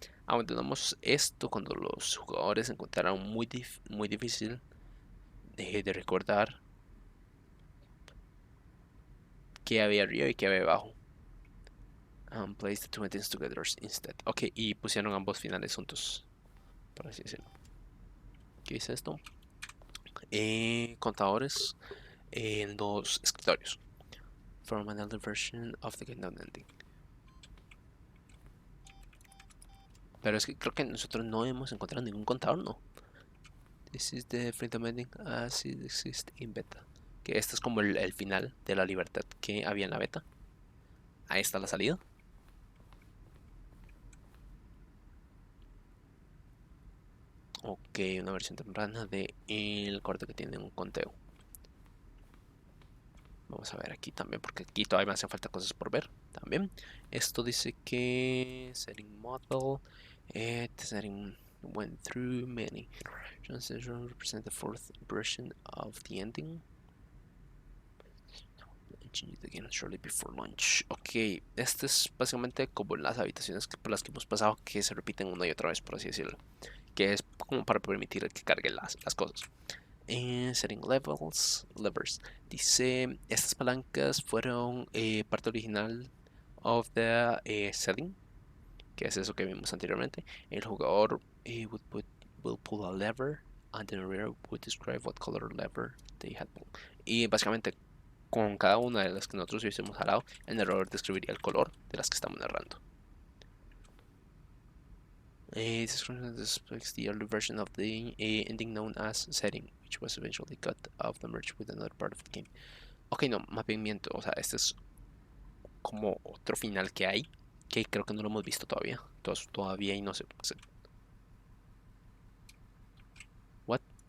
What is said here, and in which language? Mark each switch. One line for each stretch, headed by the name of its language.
Spanish: Abandonamos esto cuando los jugadores encontraron muy difícil de recordar qué había arriba y qué había abajo.
English: Place the two endings together instead.
Spanish: Ok, y pusieron ambos finales juntos, por así decirlo. ¿Qué es esto? Contadores en los escritorios.
English: From another version of the countdown ending.
Spanish: Pero es que creo que nosotros no hemos encontrado ningún contador, ¿no?
English: This is the freedom ending as it exists in beta.
Spanish: Que este es como el final de la libertad que había en la beta. Ahí está la salida. Ok, una versión temprana de el corte que tiene un conteo. Vamos a ver aquí también, porque aquí todavía me hacen falta cosas por ver también. Esto dice que
English: setting model, setting went through many transitions represent the fourth version of the ending. Change it again shortly before lunch.
Spanish: Ok, este es básicamente como las habitaciones por las que hemos pasado, que se repiten una y otra vez, por así decirlo. Que es como para permitir que carguen las cosas.
English: Setting levers.
Spanish: Dice: estas palancas fueron parte original
English: of the setting,
Spanish: que es eso que vimos anteriormente. El jugador
English: will pull a lever and the narrator would describe what color lever they had pulled.
Spanish: Y básicamente con cada una de las que nosotros hubiésemos jalado, el narrador describiría el color de las que estamos narrando.
English: This is the early version of the ending known as setting, which was eventually cut off the merge with another part of the game.
Spanish: Ok, no, más bien miento. O sea, este es como otro final que hay, que creo que no lo hemos visto todavía. Entonces, todavía y no sé.
English: What?